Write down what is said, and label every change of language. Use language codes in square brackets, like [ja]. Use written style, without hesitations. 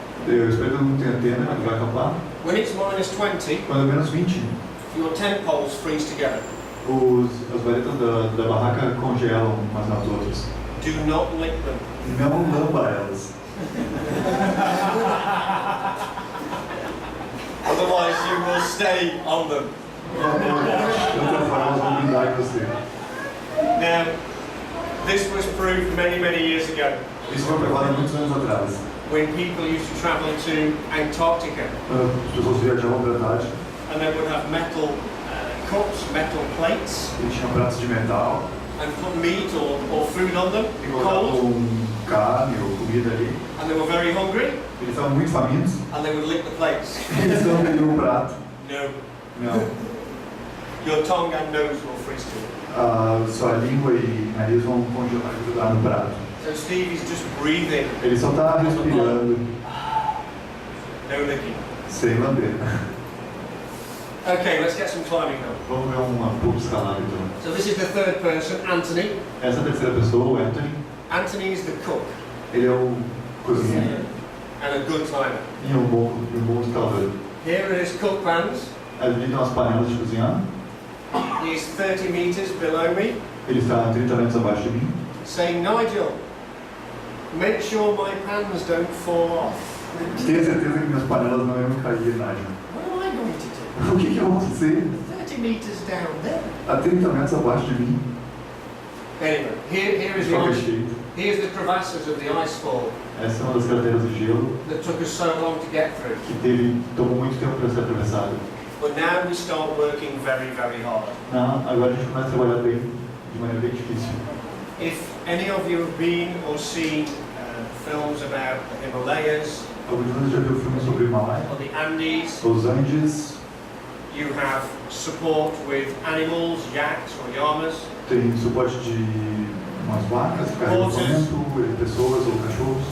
[pt] Eu espero que todo mundo tenha tenda quando vai acampar. [en] When it's minus 20, [pt] Quando é menos 20, [en] your tent poles freeze together. [pt] as varetas da barraca congelam umas nas outras. [en] Do not lick them. [pt] Não lamba elas. [en] Otherwise you will stay on them. [pt] De outra forma, elas vão grudar em você. [en] Now, this was proved many, many years ago [pt] Isso foi provado há muitos anos atrás. [en] when people used to travel to Antarctica [pt] Quando as pessoas viajavam para a Antártica, [en] and they would have metal cups, metal plates, [pt] eles tinham pratos de metal [en] and put meat or food on them, [pt] e [en] cold, [pt] colocavam carne ou comida ali. [en] and they were very hungry, [pt] Eles estavam muito famintos [en] and they would lick the plates. [pt] e eles não comiam o prato. [en] No, [pt] Não. [en] your tongue and nose will freeze to it. [pt] Sua língua e nariz vão congelar e grudar no prato. [en] So Steve is just breathing, [pt] Ele só está respirando, [en] no licking. [pt] sem lamber. [en] Okay, let's get some climbing now. [pt] Vamos ver um pouco escalado então. [en] So this is the third person, Anthony. [pt] Essa terceira pessoa, o Anthony, [en] Anthony is the cook [pt] ele é o cozinheiro [en] and a good climber. [pt] e um bom escalador. [en] Here are his cook pans. [pt] Ali estão as panelas de cozinhar. [en] He's 30 meters below me, [pt] Ele está a 30 metros abaixo de mim. [en] saying, Nigel, make sure my pans don't fall off. [pt] Tenha certeza que minhas panelas não iam cair, Nigel. [en] What am I going to do? [pt] O que eu vou fazer? [en] 30 meters down there. [pt] A 30 metros abaixo de mim. [en] Anyway, here is [pt] De [en] the [pt] qualquer [en] ice. [pt] jeito. [en] Here's the crevasses of the ice fall [pt] Essa é uma das crateras de gelo [en] that took us so long to get through. [pt] que tomou muito tempo para ser atravessada. [en] But now we start working very, very hard. [pt] Não, agora a gente começa a trabalhar de maneira bem difícil. [en] If any of you have been or seen films about the Himalayas [pt] Alguns de vocês já viu filmes sobre o Himalaia, [en] or the Andes, [pt] os Andes, [en] you have support with animals, yaks or llamas. [pt] tem suporte de umas vacas, carregamento, pessoas ou cachorros.